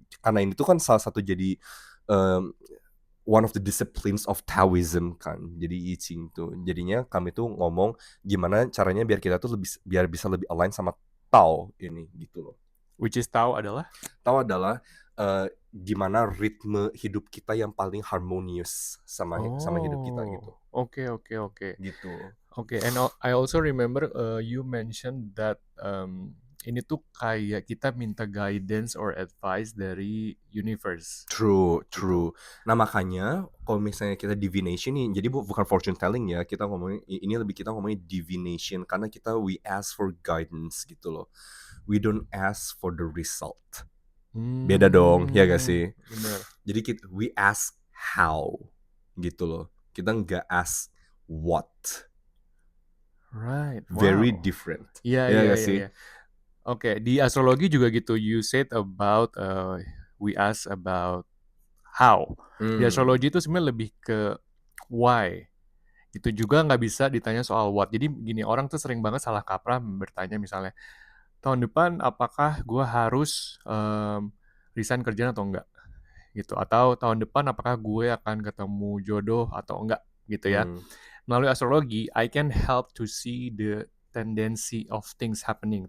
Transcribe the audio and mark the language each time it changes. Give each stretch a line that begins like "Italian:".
Indonesian: Karena ini tuh kan salah satu jadi um,
English: one of the disciplines of Taoism
Indonesian: kan. Jadi I Ching tuh. Jadinya kami tuh ngomong gimana caranya biar kita tuh biar bisa lebih align sama Tao ini gitu loh.
English: Which is Tao
Indonesian: adalah? Tao adalah gimana ritme hidup kita yang paling harmonious sama hidup kita gitu.
English: Okay.
Indonesian: Gitu.
English: Okay, and I also remember you mentioned that
Indonesian: ini tuh kayak kita minta
English: guidance or advice
Indonesian: dari universe
English: True,
Indonesian: gitu.
English: true.
Indonesian: Nah makanya kalau misalnya kita divination nih, jadi bukan fortune telling ya, kita ngomongin ini lebih kita ngomongin divination karena kita
English: we ask for guidance
Indonesian: gitu loh.
English: We don't ask for the result.
Indonesian: Beda dong, ya gak sih? Bener. Jadi
English: we ask how
Indonesian: gitu loh. Kita nggak
English: ask what. Right. Very Wow. different.
Indonesian: Iya, Ya iya, gak iya, sih? iya. Oke, di astrologi juga gitu.
English: You said about we ask about how.
Indonesian: Di astrologi itu sebenarnya lebih ke why. Itu juga nggak bisa ditanya soal what. Jadi gini, orang tuh sering banget salah kaprah bertanya misalnya, tahun depan apakah gue harus resign kerjaan atau enggak? Gitu. Atau tahun depan apakah gue akan ketemu jodoh atau enggak? Gitu ya. Hmm. Melalui astrologi,
English: I can help to see the tendency of things happening.